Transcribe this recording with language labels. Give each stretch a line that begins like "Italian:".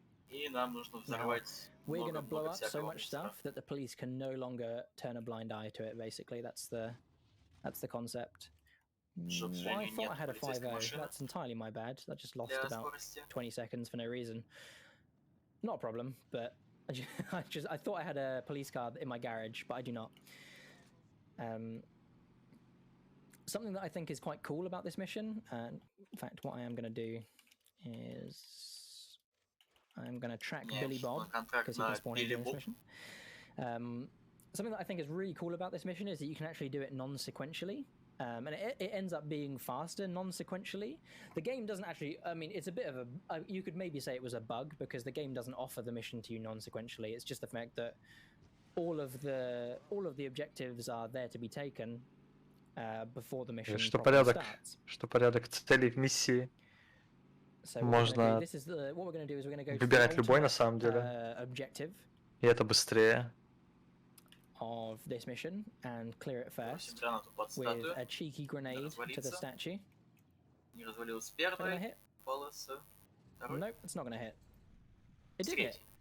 Russian: И нам нужно взорвать много всякого мусора.
English: That the police can no longer turn a blind eye to it. Basically, that's the concept. I thought I had a 5-0. That's entirely my bad. I just lost about 20 seconds for no reason. Not a problem, but I thought I had a police car in my garage, but I do not. Something that I think is quite cool about this mission, and in fact, what I am going to do is I'm going to track Billy Bob because he can spawn in this mission. Something that I think is really cool about this mission is that you can actually do it non-sequentially. And it ends up being faster non-sequentially. The game doesn't actually, I mean, it's a bit of a, you could maybe say it was a bug because the game doesn't offer the mission to you non-sequentially. It's just the fact that all of the objectives are there to be taken before the mission starts.
Russian: Что порядок целей в миссии. Можно выбирать любой на самом деле. И это быстрее.
English: Of this mission and clear it first with a cheeky grenade to the statue. Can I hit? Nope, it's not going to hit. It did hit.